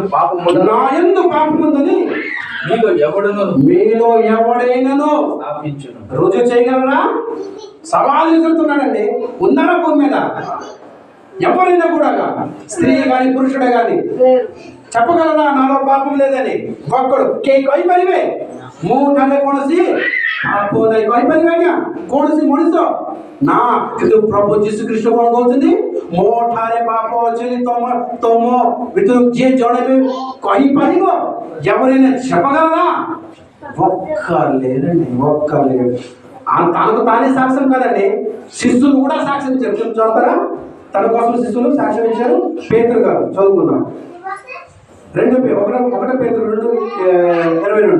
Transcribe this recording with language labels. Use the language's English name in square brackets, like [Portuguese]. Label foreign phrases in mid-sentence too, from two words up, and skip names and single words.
[Telugu] పాపముందని మీలో ఎవడైనాను స్థాపించును. రుజువు చేయగలరా? సవాలు విసురుతున్నాడండి. ఉన్నారా భూమి మీద? ఎవరైనా కూడా, స్త్రీ కానీ పురుషుడే కానీ చెప్పగలరా నాలో పాపం లేదని? [Odia] ఒక్కడు କହିପାରିବେ ମୁଁ ଠାରେ କୌଣସି ପାପ ନାହିଁ କହିପାରିବେ ଆଜ୍ଞା? କୌଣସି ମଣିଷ ନା, କିନ୍ତୁ ପ୍ରଭୁ ଯୀଶୁ ଖ୍ରୀଷ୍ଟ କଣ କହୁଛନ୍ତି? ମୋ ଠାରେ ପାପ ଅଛି ତମ ଭିତରୁ ଯିଏ ଜଣେ ବି କହିପାରିବ? [Telugu] ఎవరైనా చెప్పగలరా? ఒక్కలేదండి, ఒక్కలేదు. తనకు తానే సాక్ష్యం కదండి, శిష్యులు కూడా సాక్ష్యం ఇచ్చారు. చూస్తారా? తన కోసం శిష్యులు సాక్ష్యం ఇచ్చారు. పేతురు గారు చదువుకుందాం. 1 పేతురు 2:22.